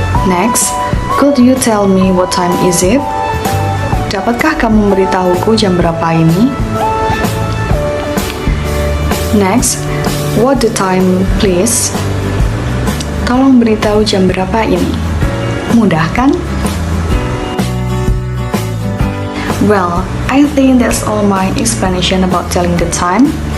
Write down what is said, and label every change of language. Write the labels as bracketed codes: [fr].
[en] Next, could you tell me what time is it? [id] Dapatkah kamu memberitahuku jam berapa ini? [en] Next, what the time please? [id] Tolong beritahu jam berapa ini. Mudah kan? [en] Well, I think that's all my explanation about telling the time.